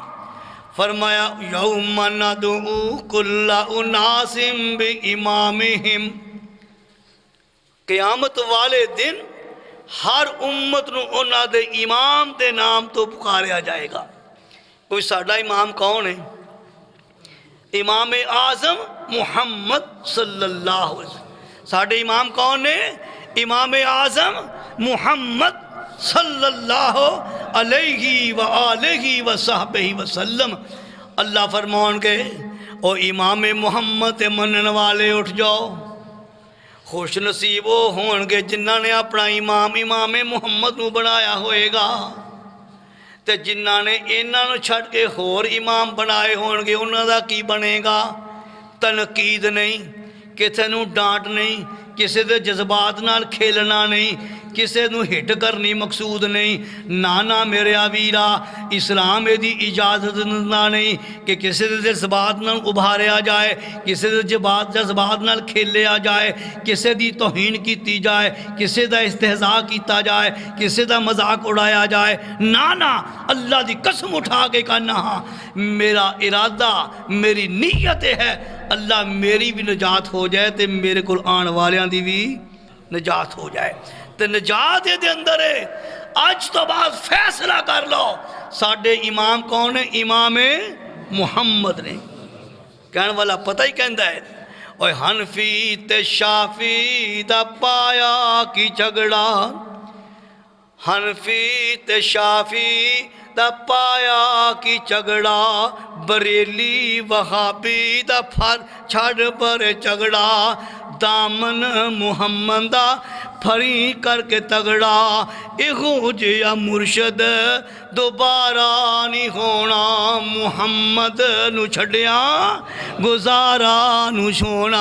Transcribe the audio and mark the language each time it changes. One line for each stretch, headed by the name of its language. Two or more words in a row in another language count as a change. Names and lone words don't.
Punjabi: فرمایا
Arabic: يوم ندعو كل أناس بإمامهم,
Punjabi: قیامت والے دن ہر امت نوں انہاں دے امام دے نام تو پکاریا جائے گا. کوئی ساڈا امام کون ہے؟ امام اعظم محمد
Arabic: صلى الله عليه وسلم.
Punjabi: ساڈے امام کون نے?
Arabic: إمام أعظم محمد صلى الله عليه و آله و صحبه وسلم.
Punjabi: اللہ فرمان کے او امام محمد تے منن والے اٹھ جاؤ. خوش نصیب وہ ہونگے جنہاں نے اپنا امام امام محمد نوں بنایا ہوئے گا. تے جنہاں نے انہاں نوں چھڈ کے ہور امام بنائے ہونگے انہاں دا کی بنے گا? تنقید نہیں، کسی نوں ڈانٹ نہیں، کسی دے جذبات نال کھیلنا نہیں، کسی نوں ہٹ کرنی مقصود نہیں. نا نا میرے ویرا، اسلام یدی اجازت دیندا نہیں کہ کسی دے جذبات نال ابھاریا جائے، کسی دے جذبات نال کھیلیا جائے، کسی دی توہین کی جائے، کسی دا استہزا کیا جائے، کسی دا مذاق اڑایا جائے. نا نا، اللہ دی قسم اٹھا کے کہنا ہاں، میرا ارادہ، میری نیت ہے اللہ میری بھی نجات ہو جائے تو میرے کو آنے والیاں دی بھی نجات ہو جائے. تو نجات یہ اندر ہے. اج تو بعد فیصلہ کر لو ساڈے امام کون ہے? امام محمد نے. کہنے والا پتا ہی کہتا ہے اوئے حنفی تے شافعی دا پایا کی جھگڑا, حنفی تے شافعی دا پایا کی جھگڑا، بریلی وہابی دا فر چھڑ پر جھگڑا، دامن محمد دا فری کرکے تگڑا، ایہو جیہا مرشد دوبارہ نہیں ہونا، محمد نوں چھڈیا گزارا نوں سونا.